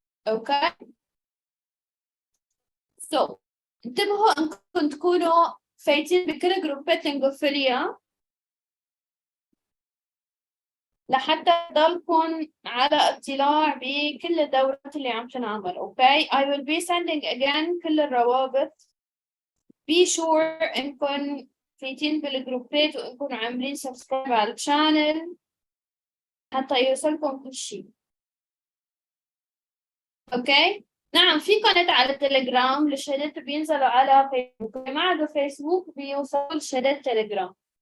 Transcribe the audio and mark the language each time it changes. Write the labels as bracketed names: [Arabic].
[Arabic] اوكي انتبهوا انكم تكونوا فايتين بكل جروبات لينجوفيليا لحتى تضلكم على اطلاع بكل الدورات اللي عم تنعمل. [English] okay I will be sending again [Arabic] كل الروابط. [English] be sure [Arabic] انكم فايتين بالجروبات وانكم عاملين سبسكرايب على الشانل حتى يوصلكم كل شيء. اوكي نعم في قناة على التليجرام، الشهادات بينزلوا على فيسبوك، اللي ما عنده فيسبوك بيوصلوا لشهادات تليجرام.